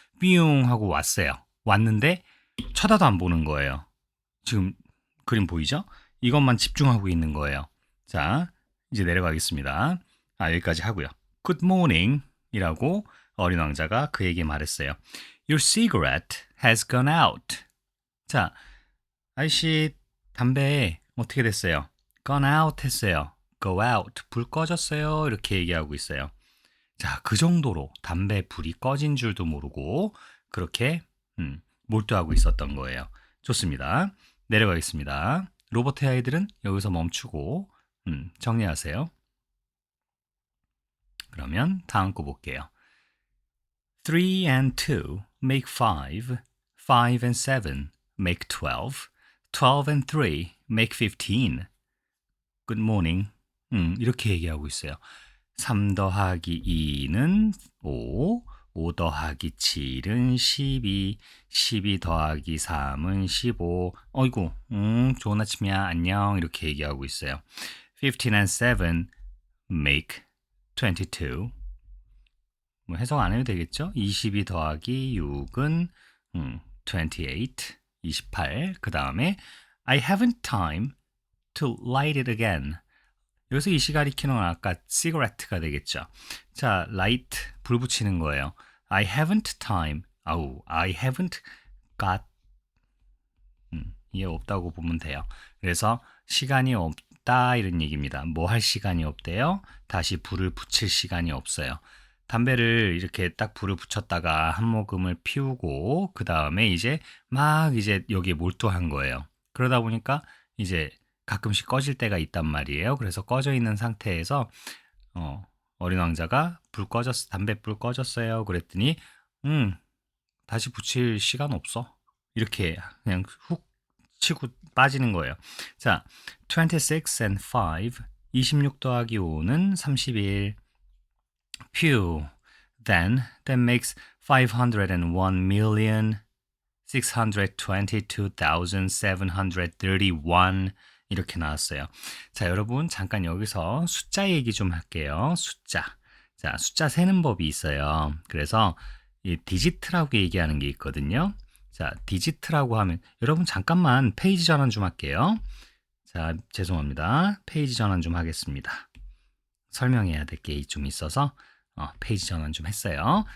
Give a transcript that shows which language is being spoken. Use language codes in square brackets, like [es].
[ko] 삐용 하고 왔어요. 왔는데 쳐다도 안 보는 거예요. 지금 그림 보이죠? 이것만 집중하고 있는 거예요. 자, 이제 내려가겠습니다. 여기까지 하고요. Good morning 이라고 어린 왕자가 그에게 말했어요. [en] Your cigarette has gone out. [ko] 자, 아저씨 담배 어떻게 됐어요? [en] Gone out 했어요. [ko] Go out. 불 꺼졌어요. 이렇게 얘기하고 있어요. 자, 그 정도로 담배 불이 꺼진 줄도 모르고 그렇게 몰두하고 있었던 거예요. 좋습니다. 내려가겠습니다. 로버트의 아이들은 여기서 멈추고 정리하세요. 그러면 다음 거 볼게요. [en] 3 and 2 make 5, 5 and 7 make 12, 12 and 3 make 15. Good morning. [ko] 이렇게 얘기하고 있어요. 3 더하기 2는 5, 5 더하기 7은 12, 12 더하기 3은 15. 어이구, 좋은 아침이야, 안녕 이렇게 얘기하고 있어요. [en] 15 and 7 make 22. [ko] 뭐 해석 안 해도 되겠죠? 22 더하기 6은 28, 28. [en] 그 다음에 I haven't time to light it again. [ko] 여기서 이 시 가리키는 건 아까 cigarette가 되겠죠. 자, light 불 붙이는 거예요. [en] I haven't time. I haven't got 이해 없다고 보면 돼요. [ko] 그래서 시간이 없다 이런 얘기입니다. 뭐 할 시간이 없대요? 다시 불을 붙일 시간이 없어요. 담배를 이렇게 딱 불을 붙였다가 한 모금을 피우고 그 다음에 이제 막 이제 여기에 몰두한 거예요. 그러다 보니까 이제 가끔씩 꺼질 때가 있단 말이에요. 그래서 꺼져 있는 상태에서 어린 왕자가 불 꺼졌어, 담배불 꺼졌어요. 그랬더니 다시 붙일 시간 없어. 이렇게 그냥 훅 치고 빠지는 거예요. 자, 26 and 5, 26 더하기 5는 31. Phew. [en] Then that makes 501,622,731 이렇게 나왔어요. [ko] 자, 여러분 잠깐 여기서 숫자 얘기 좀 할게요. 숫자. 자, 숫자 세는 법이 있어요. 그래서 이 디지트라고 얘기하는 게 있거든요. 자, 디지트라고 하면 여러분 잠깐만 페이지 전환 좀 할게요. 자, 죄송합니다. 페이지 전환 좀 하겠습니다. 설명해야 될 게 좀 있어서 페이지 전환 좀 했어요.